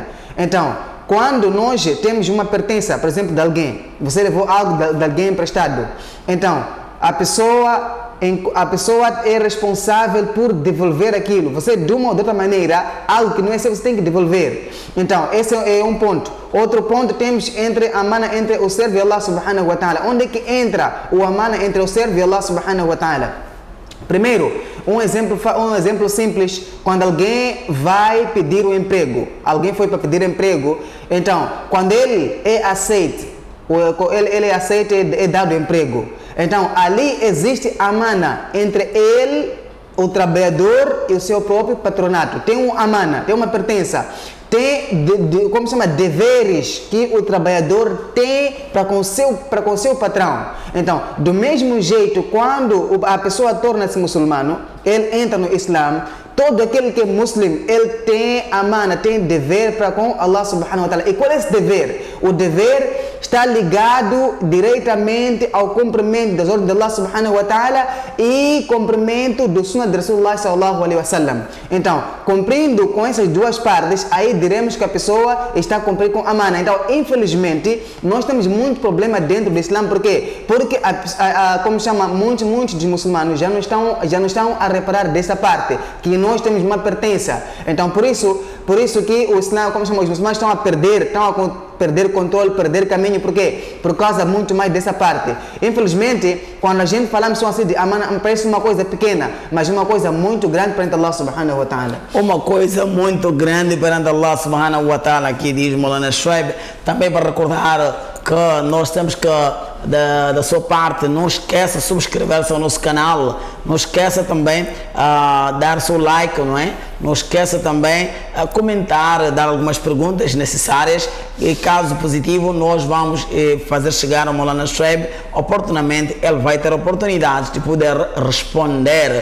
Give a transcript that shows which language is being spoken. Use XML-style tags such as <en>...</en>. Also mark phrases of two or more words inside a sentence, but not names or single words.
<pt>Então, quando nós temos uma pertença, por exemplo, de alguém, você levou algo de alguém emprestado, então a pessoa é responsável por devolver aquilo. Você, de uma ou de outra maneira, algo que não é seu, você tem que devolver. Então, esse é um ponto. Outro ponto temos entre a amana entre o servo e</pt> <ar>الله سبحانه وتعالى.</ar> <pt>Onde é que entra o amana entre o servo e</pt> <ar>الله سبحانه وتعالى?</ar> <pt>Primeiro, um exemplo simples: quando alguém vai pedir um emprego, alguém foi para pedir emprego, então, quando ele é aceito, é dado emprego. Então, ali existe amana entre ele, o trabalhador, e o seu próprio patronato. Tem uma amana, tem uma pertença. Tem deveres que o trabalhador tem para com o seu patrão. Então, do mesmo jeito, quando a pessoa torna-se muçulmano, ele entra no Islã, todo aquele que é muçulmano, ele tem amana, tem dever para com</pt> <ar>الله سبحانه وتعالى.</ar> <pt>E qual é esse dever? O dever está ligado diretamente ao cumprimento das ordens de</pt> <ar>الله سبحانه وتعالى</ar> <pt>e cumprimento do sunnah de Rasulullah</pt> <ar>صلى الله عليه وسلم.</ar> <pt>Então, cumprindo com essas duas partes, aí diremos que a pessoa está cumprindo com amana. Então, infelizmente, nós temos muito problema dentro do Islã. Por quê? Porque, como chama, muitos dos muçulmanos já não estão a reparar dessa parte, que nós temos uma pertença. Então, por isso que o Islã, como chama, os muçulmanos estão a perder controle, perder caminho. Por quê? Por causa muito mais dessa parte. Infelizmente, quando a gente falamos assim de amana, parece uma coisa pequena, mas uma coisa muito grande perante</pt> <ar>الله سبحانه وتعالى.</ar> <pt>Uma coisa muito grande perante</pt> <ar>الله سبحانه وتعالى,</ar> <pt>aqui diz Maulana Shuaib, também para recordar que nós temos que, da sua parte, não esqueça de subscrever-se ao nosso canal, não esqueça também dar seu like, não é? Não esqueça também comentar, dar algumas perguntas necessárias e caso positivo nós vamos fazer chegar ao Maulana Shuaib oportunamente, ele vai ter oportunidade de poder responder.</pt>